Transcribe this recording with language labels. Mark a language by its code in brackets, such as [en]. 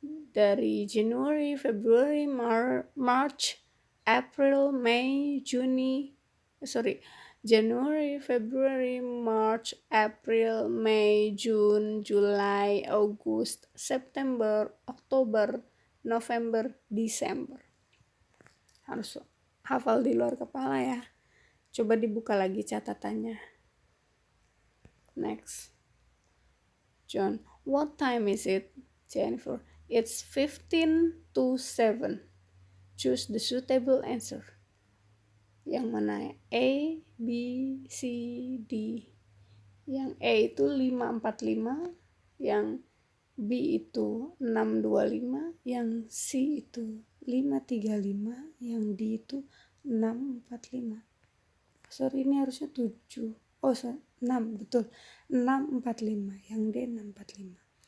[id] Dari [en] January, February, March, April, May, January, February, March, April, May, June, July, August, September, Oktober, November, Desember. [id] Harus hafal di luar kepala ya. Coba dibuka lagi catatannya. [en] Next. John, what time is it? Jennifer, it's 15 to 7. Choose the suitable answer. [id] Yang mana ya? A, B, C, D. Yang A itu 545, yang B itu 625, yang C itu 535, yang D itu 645. Sorry, ini harusnya 7. Oh, 6, betul. 645, yang D 645.